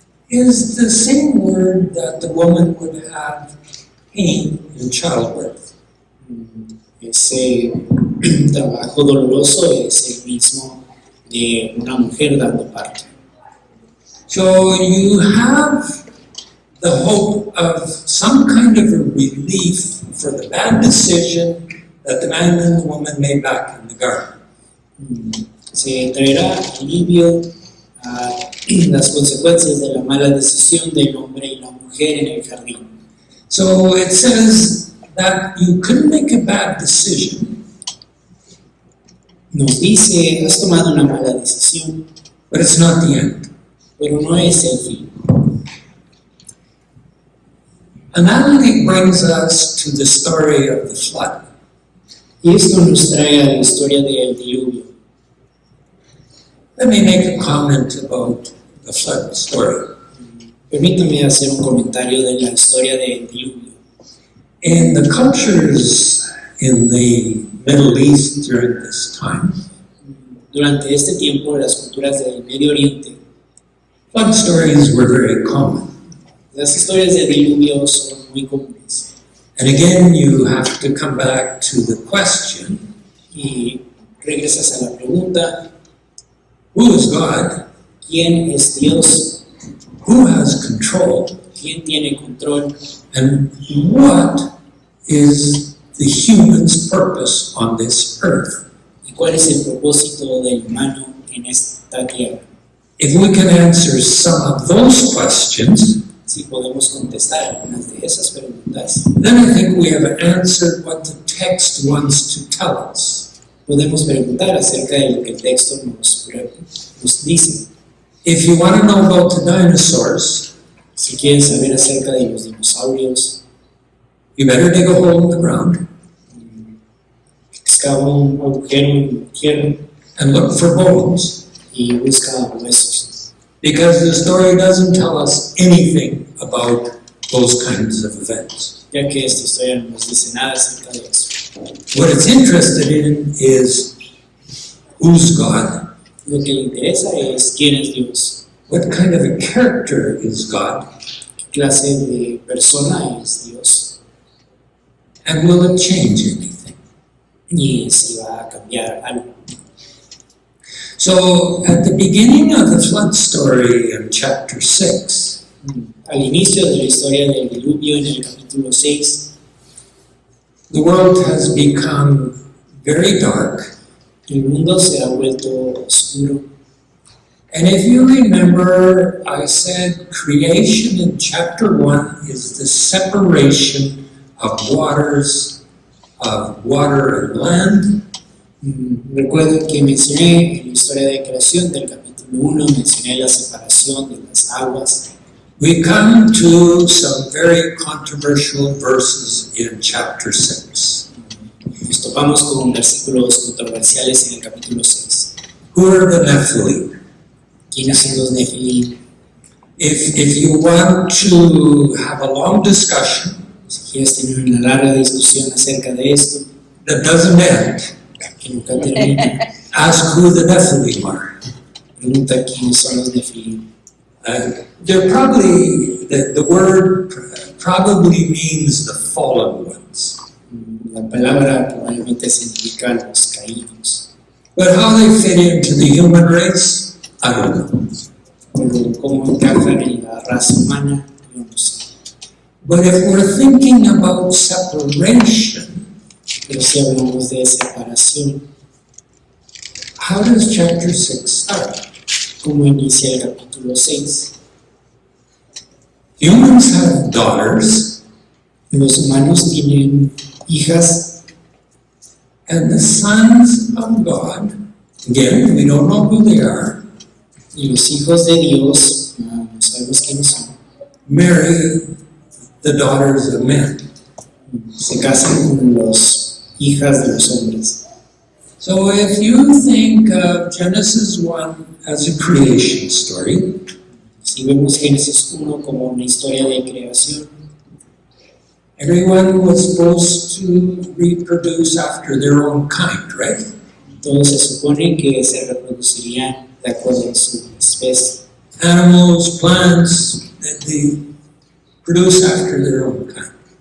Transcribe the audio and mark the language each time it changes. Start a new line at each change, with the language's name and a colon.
English: is the same word that the woman would have pain in childbirth.
Spanish: ese trabajo doloroso es el mismo de una mujer dando parto.
English: So you have the hope of some kind of a relief for the bad decision that the man and the woman made back in the garden.
Spanish: Se traerá alivio a las consecuencias de la mala decisión del hombre y la mujer en el jardín.
English: So it says that you could make a bad decision,
Spanish: Nos dice, has tomado una mala decisión,
English: but it's not the end.
Spanish: pero no es el fin.
English: And that only brings us to the story of the flood.
Spanish: Y esto nos trae a la historia del diluvio.
English: Let me make a comment about the flood story.
Spanish: Permítame hacer un comentario de la historia del diluvio.
English: In the cultures in the Middle East during this time,
Spanish: Durante este tiempo, las culturas del Medio Oriente,
English: flood stories were very common.
Spanish: las historias de diluvio son muy comunes.
English: And again, you have to come back to the question,
Spanish: Y regresas a la pregunta,
English: who is God?
Spanish: ¿quién es Dios?
English: Who has control?
Spanish: ¿Quién tiene control?
English: And what is the human's purpose on this earth?
Spanish: ¿Y cuál es el propósito del humano en esta tierra?
English: If we can answer some of those questions,
Spanish: Si podemos contestar algunas de esas preguntas,
English: then I think we have answered what the text wants to tell us.
Spanish: podemos preguntar acerca de lo que el texto nos dice.
English: If you want to know about the dinosaurs,
Spanish: Si quieren saber acerca de los dinosaurios,
English: you better dig a hole in the ground
Spanish: excava un agujero en la tierra
English: and look for bones,
Spanish: y busca huesos.
English: because the story doesn't tell us anything about those kinds of events.
Spanish: Ya que esta historia no nos dice nada acerca de eso.
English: What it's interested in is who's God,
Spanish: Lo que le interesa es quién es Dios,
English: what kind of a character is God,
Spanish: qué clase de persona es Dios
English: and will it change anything?
Spanish: y si va a cambiar algo.
English: So at the beginning of the flood story in chapter 6,
Spanish: Al inicio de la historia del diluvio en el capítulo 6,
English: the world has become very dark.
Spanish: el mundo se ha vuelto oscuro.
English: And if you remember, I said creation in chapter 1 is the separation of waters, of water and land.
Spanish: Recuerdo que mencioné en la historia de creación del capítulo 1, mencioné la separación de las aguas.
English: We come to some very controversial verses in chapter 6.
Spanish: Nos topamos con versículos controversiales en el capítulo 6.
English: Who are the Nephilim?
Spanish: ¿Quiénes son los Nefilim?
English: If you want to have a long discussion
Spanish: Si quieres tener una larga discusión acerca de esto,
English: that doesn't end,
Spanish: que nunca termina,
English: ask who the Nephilim are.
Spanish: pregunta quiénes son los Nefilim.
English: They're probably, the word probably means the fallen ones.
Spanish: La palabra probablemente significa los caídos.
English: But how they fit into the human race, I don't know.
Spanish: Pero cómo encajan en la raza humana, yo no sé.
English: But if we're thinking about separation,
Spanish: Pero si hablamos de separación,
English: how does chapter 6 start?
Spanish: ¿cómo inicia el capítulo 6?
English: Humans have daughters,
Spanish: Los humanos tienen hijas
English: and the sons of God, again, we don't know who they are,
Spanish: y los hijos de Dios, no sabemos quiénes son,
English: marry the daughters of men.
Spanish: se casan con las hijas de los hombres.
English: So if you think of Genesis 1 as a creation story,
Spanish: Si vemos Génesis 1 como una historia de creación,
English: everyone was supposed to reproduce after their own kind, right?
Spanish: todos se supone que se reproducirían de acuerdo a su especie.
English: Animals, plants, they produce after their own kind.